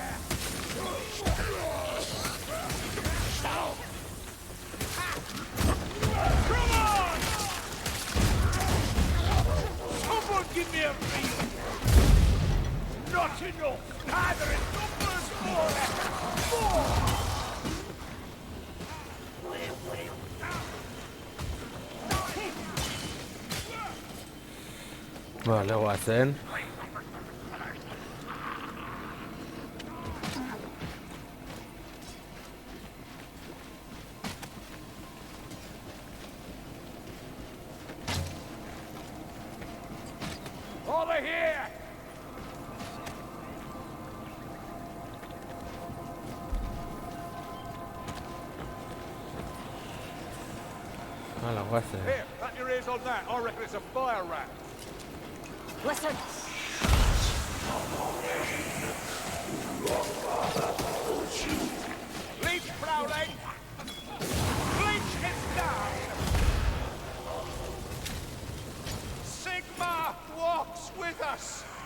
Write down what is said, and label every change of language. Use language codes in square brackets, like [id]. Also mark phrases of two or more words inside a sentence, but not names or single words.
[en] Come on! Someone give me a reason. Not enough. Neither in numbers nor effort. More! [eu] Vale, guazen. [en] Over here! [eu] Hala, guazen. [en] Here, wrap your ears on that. I reckon it's a fire rat. Listen. Leech prowling! Leech is down! Sigma walks with us.